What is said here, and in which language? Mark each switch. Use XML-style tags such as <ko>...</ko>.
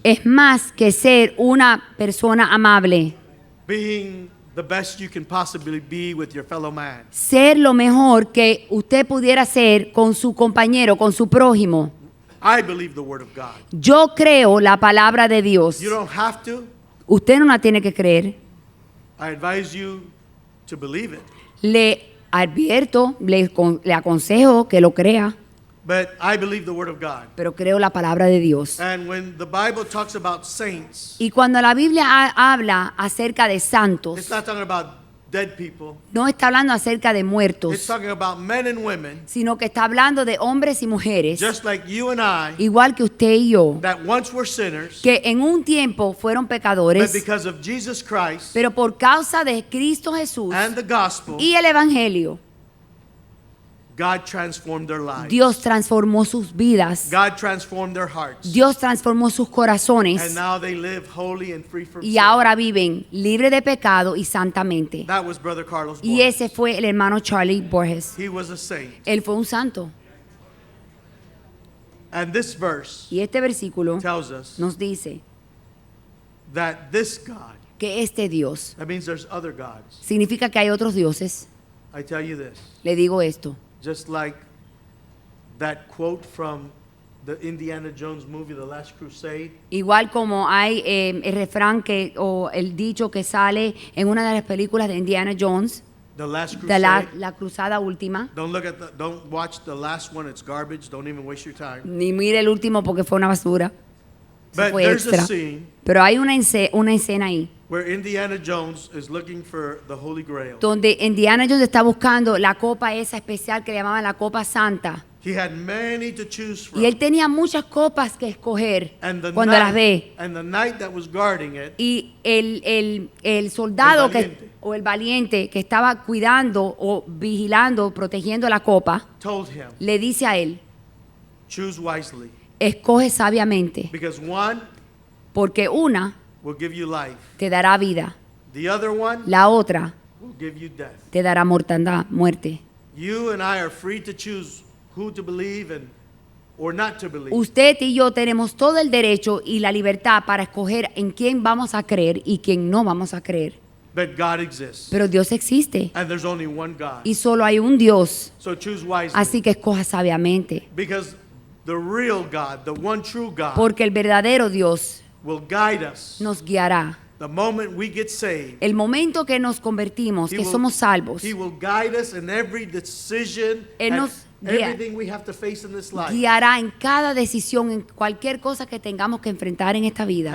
<es>es más que ser una persona amable.</es> <en>Being the best you can possibly be with your fellow man.</en> <es>Ser lo mejor que usted pudiera ser con su compañero, con su prójimo.</es> <en>I believe the word of God.</en> <es>Yo creo la palabra de Dios.</es> <en>You don't have to.</en> <es>Usted no la tiene que creer.</es> <en>I advise you to believe it.</en> <es>Le advierto, le aconsejo que lo crea,</es> <en>But I believe the word of God.</en> <es>pero creo la palabra de Dios.</es> <en>And when the Bible talks about saints,</en> <es>Y cuando la Biblia habla acerca de</es> <en>it's</en> <es>santos,</es> <en>not talking about dead people.</en> <es>no está hablando acerca de</es> <en>It's</en> <es>muertos,</es> <en>talking about men and women,</en> <es>sino que está hablando de hombres y mujeres,</es> <en>just like you and I,</en> <es>igual que usted y yo,</es> <en>that once were sinners,</en> <es>que en un tiempo fueron</es> <en>but</en> <es>pecadores,</es> <en>because of Jesus Christ</en> <es>pero por causa de Cristo Jesús</es> <en>and the gospel,</en> <es>y el Evangelio,</es> <en>God transformed their lives.</en> <es>Dios transformó sus vidas.</es> <en>God transformed their hearts.</en> <es>Dios transformó sus</es> <en>And</en> <es>corazones.</es> <en>now they live holy and free from</en> <es>Y</es> <en>sin.</en> <es>ahora viven libre de pecado y santamente.</es> <en>That was Brother Carlos</en> <es>Y</es> <en>Borges.</en> <es>ese fue el hermano Charlie Borges.</es> <en>He was a saint.</en> <es>Él fue un santo.</es> <en>And this verse</en> <es>Y este versículo</es> <en>tells us</en> <es>nos dice</es> <en>that this God,</en> <es>que este Dios</es> <en>that means there's other gods.</en> <es>significa que hay otros dioses.</es> <en>I tell you this,</en> <es>Le digo esto.</es> <en>just like that quote from the Indiana Jones movie, The Last Crusade,</en> <es>Igual como hay el refrán que, o el dicho que sale en una de las películas de Indiana Jones,</es> <en>The Last</en> <es>de</es> <en>Crusade.</en> <es>la cruzada última.</es> <en>Don't watch the last one, it's garbage, don't even waste your time.</en> <es>Ni mire el último porque fue una basura. Eso</es> <en>But</en> <es>fue</es> <en>there's a</en> <es>extra.</es> <en>scene</en> <es>Pero hay una escena ahí</es> <en>where Indiana Jones is looking for the Holy Grail.</en> <es>donde Indiana Jones está buscando la copa esa especial que le llamaban la copa santa.</es> <en>He had many to choose from.</en> <es>Y él tenía muchas copas que escoger</es> <en>And the</en> <es>cuando las ve.</es> <en>knight that was guarding it</en> <es>Y el soldado El valiente. o el valiente que estaba cuidando o vigilando, protegiendo la copa,</es> <en>told him,</en> <es>le dice a él,</es> <en>choose wisely,</en> <es>escoge sabiamente,</es> <en>because one</en> <es>porque una</es> <en>will give you life,</en> <es>te dará vida,</es> <en>the other one</en> <es>la otra</es> <en>will give you death.</en> <es>te dará mortandad, muerte.</es> <en>You and I are free to choose who to believe or not to believe.</en> <es>Usted y yo tenemos todo el derecho y la libertad para escoger en quién vamos a creer y quién no vamos a creer.</es> <en>But God exists.</en> <es>Pero Dios existe</es> <en>And there's only one God.</en> <es>y solo hay un Dios,</es> <en>So choose wisely.</en> <es>así que escoja sabiamente,</es> <en>Because the real God, the one true God,</en> <es>porque el verdadero Dios</es> <en>will guide us.</en> <es>nos guiará.</es> <en>The moment we get saved,</en> <es>El momento que nos convertimos,</es> <en>He</en> <es>que</es> <en>will-</en> <es>somos salvos,</es> <en>He will guide us in every decision</en> <es>Él</es> <en>and</en> <es>nos guía-</es> <en>everything we have to face in this life.</en> <es>guiará en cada decisión, en cualquier cosa que tengamos que enfrentar en esta vida.</es>